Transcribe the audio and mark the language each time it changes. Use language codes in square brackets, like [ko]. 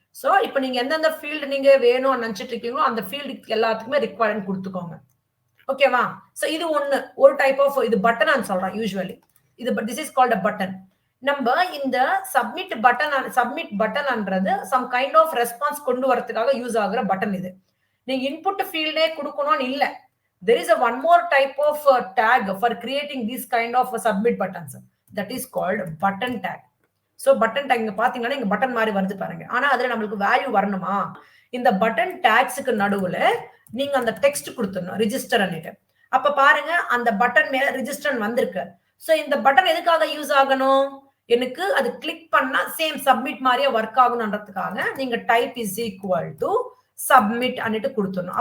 [ta] So இப்போ நீங்க எந்தெந்த ஃபீல்டு நீங்க வேணும்னு நினைச்சிட்டு இருக்கீங்களோ அந்த ஃபீல்டுக்கு எல்லாத்துக்குமே ரிக்வயர்ட் கொடுத்துக்கோங்க. ஓகேவா? ஸோ இது ஒரு டைப் ஆஃப் இது பட்டன் நான் சொல்றேன். யூஸ்வலி இது this is called a button. நம்ம இந்த submit பட்டன்ன்றது some kind of response கொண்டு வரதுக்காக யூஸ் ஆகுற பட்டன். இது நீங்க இன்புட் ஃபீல்டே கொடுக்கணும்னு இல்ல. [en] there is a one more type of tag for creating this kind of submit buttons, that is called button tag. [ta] so button tag இங்க பாத்தீங்கன்னா இங்க பட்டன் மாதிரி வருது பாருங்க. ஆனா அதுல நமக்கு வேல்யூ வரணுமா, இந்த பட்டன் டாக்ஸ்க்கு நடுவுல நீங்க அந்த டெக்ஸ்ட் கொடுத்துடணும் ரிஜிஸ்டர் அன்னிட்டு. அப்ப பாருங்க அந்த பட்டன் மேல ரிஜிஸ்டர் வந்திருக்கு. சோ இந்த பட்டன் எதுக்காக யூஸ் ஆகணும், எனக்கு அது கிளிக் பண்ணா சேம் சப்மிட் மாதிரியே ஒர்க் ஆகணும்ன்றதுக்காக நீங்க type is equal to submit அன்னிட்டு கொடுத்துடணும்.